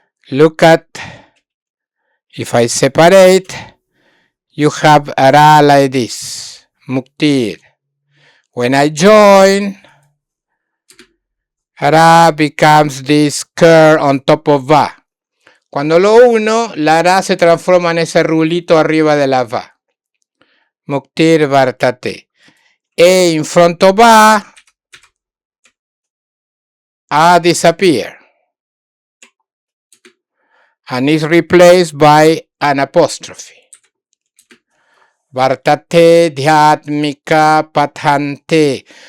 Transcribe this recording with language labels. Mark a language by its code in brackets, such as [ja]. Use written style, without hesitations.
[en] Look at, if I separate, you have Ra like this. Muktir. When I join, Ra becomes this curl on top of Va. [es] Cuando lo uno, la Ra se transforma en ese rulito arriba de la Va. [en] Muktir vartate. A in front of Va, A disappear. And is replaced by an apostrophe. Vartate dhyatmika pathante.